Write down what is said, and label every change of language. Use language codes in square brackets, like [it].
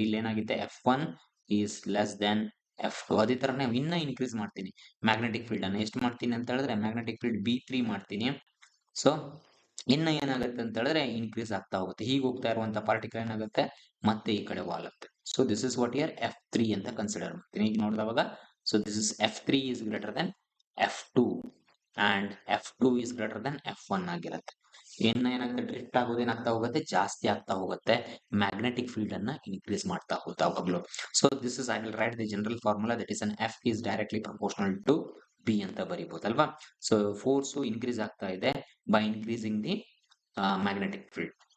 [kn] ಇಲ್ಲಿ ಏನಾಗುತ್ತೆ, [en] F1 is less than F2. [kn] ಅದೇ ತರನೇ ಇನ್ನ ಇನ್ಕ್ರೀಸ್ ಮಾಡ್ತೀನಿ ಮ್ಯಾಗ್ನೆಟಿಕ್ ಫೀಲ್ಡ್ ಅನ್ನು. ಎಷ್ಟು ಮಾಡ್ತೀನಿ ಅಂತ ಹೇಳಿದ್ರೆ ಮ್ಯಾಗ್ನೆಟಿಕ್ ಫೀಲ್ಡ್ B3 ಮಾಡ್ತೀನಿ. ಸೊ ಇನ್ನ ಏನಾಗುತ್ತೆ ಅಂತ ಹೇಳಿದ್ರೆ ಇನ್ಕ್ರೀಸ್ ಆಗ್ತಾ ಹೋಗುತ್ತೆ. ಹೀಗೆ ಹೋಗ್ತಾ ಇರುವಂತ ಪಾರ್ಟಿಕಲ್ ಏನಾಗುತ್ತೆ, ಮತ್ತೆ ಈ ಕಡೆ ವಾಲುತ್ತೆ. [en] so this is what here [kn] F3 ಅಂತ ಕನ್ಸಿಡರ್ ಮಾಡ್ತೀನಿ. ಈಗ ನೋಡಿದವಾಗ [en] So this is F3 is greater than F2 and F2 is greater than F1 ಆಗಿರುತ್ತೆ. [kn] ಇನ್ನ ಏನಾಗುತ್ತೆ, ಡ್ರಿಫ್ಟ್ ಆಗೋದು ಏನಾಗ್ತಾ ಹೋಗುತ್ತೆ, ಜಾಸ್ತಿ ಆಗ್ತಾ ಹೋಗುತ್ತೆ. ಮ್ಯಾಗ್ನೆಟಿಕ್ ಫೀಲ್ಡ್ ಅನ್ನ ಇನ್ಕ್ರೀಸ್ ಮಾಡ್ತಾ ಹೋಗ್ತಾ ಹೋಗ್ಲು. [en] so this is I will write the general formula, that is ಅನ್ F is directly proportional to B [kn] ಅಂತ ಬರೀಬಹುದಲ್ವಾ. [en] so force increase [kn] ಆಗ್ತಾ ಇದೆ [en] by increasing the magnetic field.